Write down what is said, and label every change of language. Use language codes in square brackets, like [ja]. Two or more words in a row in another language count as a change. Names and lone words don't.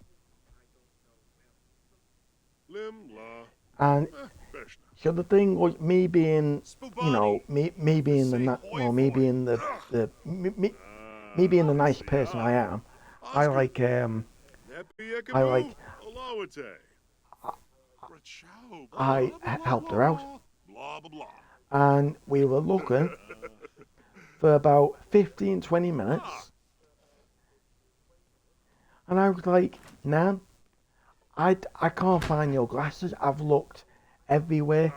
[en] Limla. And Beshna. so the thing was, me being, Spubani. me being Say well, hoy foy. Ugh. the me being the nice Obviously, person I am, I Oscar. like Neppy I like Ekaboo. Olawate. Rachow. Blah, I blah, blah, blah, helped her out, blah. Blah, blah, blah. and we were looking for about 15-20 minutes, Ah, and I was like, Nan, I can't find your glasses. I've looked everywhere.